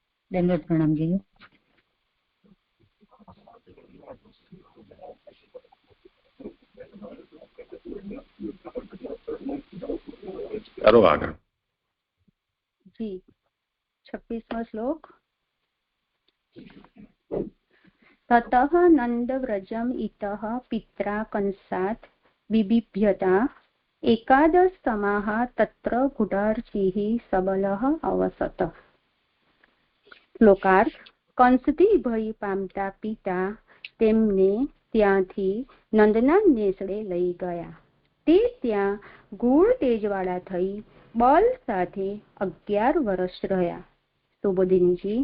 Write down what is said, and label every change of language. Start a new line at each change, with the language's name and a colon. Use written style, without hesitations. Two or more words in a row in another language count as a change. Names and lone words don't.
Gujarati: દંડવત પ્રણામ જીજુ. કરો આગળ. જી 26મો શ્લોક.
Sanskrit: ततः नन्दव्रजम् इतः पित्रा कंसात् बिबिभ्यता एकादशतमाः तत्र गुडार्चिः सबलः अवसत.
Gujarati: શ્લોકાર્થ. કંસથી ભય પામતા પિતા તેમને ત્યાંથી નંદના નેસડે લઈ ગયા. તે ત્યાં ગૂઢ તેજવાળા થઈ બલ સાથે 11 વર્ષ રહ્યા. સુબોધિનીજી.